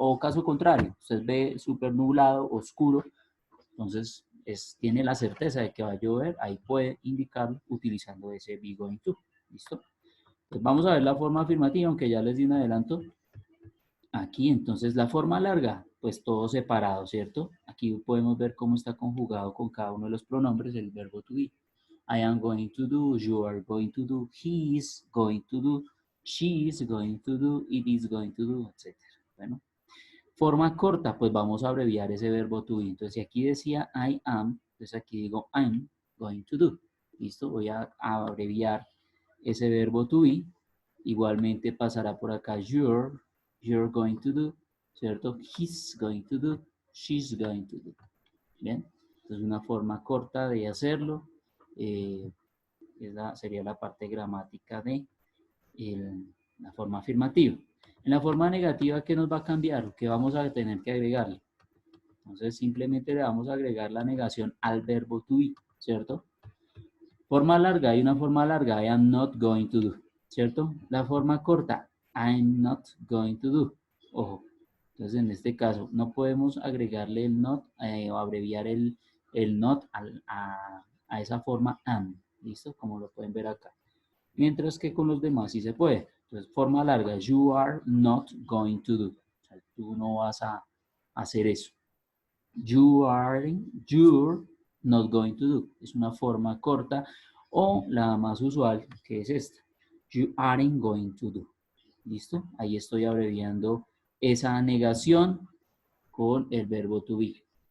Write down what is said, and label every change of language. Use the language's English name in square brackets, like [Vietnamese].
[Spanish] O caso contrario, usted ve súper nublado, oscuro, entonces tiene la certeza de que va a llover, ahí puede indicarlo utilizando ese be going to. ¿Listo? Pues vamos a ver la forma afirmativa, aunque ya les di un adelanto. Aquí, entonces, la forma larga, pues todo separado, ¿cierto? Aquí podemos ver cómo está conjugado con cada uno de los pronombres el verbo to be. [English] I am going to do, you are going to do, he is going to do, she is going to do, it is going to do, etc. [Spanish] Bueno, forma corta, pues vamos a abreviar ese verbo to be. Entonces, si aquí decía I am, entonces aquí digo [English] I'm going to do. [Spanish] ¿Listo? Voy a abreviar ese verbo to be. Igualmente pasará por acá [English] you're going to do, [Spanish] ¿cierto? [English] He's going to do, she's going to do. [Spanish] Bien, entonces una forma corta de hacerlo sería la parte gramática de la forma afirmativa. En la forma negativa, ¿qué nos va a cambiar? ¿Qué vamos a tener que agregarle? Entonces simplemente le vamos a agregar la negación al verbo to be, ¿cierto? Forma larga, hay una forma larga, [English] I am not going to do, [Spanish] ¿cierto? La forma corta, [English] I'm not going to do. [Spanish] Ojo, entonces en este caso no podemos agregarle el not o abreviar el not a esa forma am, ¿listo? Como lo pueden ver acá. Mientras que con los demás sí se puede. Entonces, forma larga, [English] you are not going to do. [Spanish] O sea, tú no vas a hacer eso. [English] You're not going to do. [Spanish] Es una forma corta o la más usual que es esta. [English] You aren't going to do. [Spanish] ¿Listo? Ahí estoy abreviando esa negación con el verbo to be.